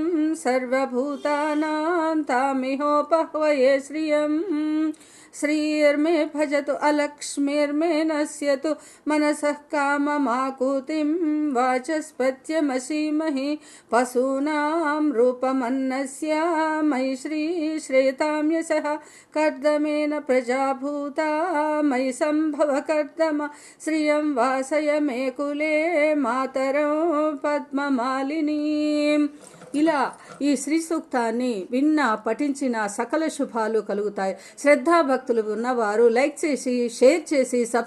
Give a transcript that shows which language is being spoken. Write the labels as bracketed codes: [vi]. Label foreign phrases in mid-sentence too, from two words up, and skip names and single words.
[sa] सर्वभूतानां तामिहोपह्वये श्रियम् श्रीर्मे भजतु अलक्ष्मीर्मे नश्यतु मनसः काममाकुतिं वाचस्पत्यमसीमहि पशूनां रूपमन्नस्य मयि श्रीश्रेतां यशः कर्दमेन प्रजाभूता मयि सम्भव कर्दम श्रियं वासय मे कुले मातरं పద్మమాలినీం. [te] ఇలా ఈ శ్రీ సూక్తాన్ని విన్నా పఠించిన సకల శుభాలు కలుగుతాయి. శ్రద్ధాభక్తులు ఉన్నవారు లైక్ చేసి, షేర్ చేసి,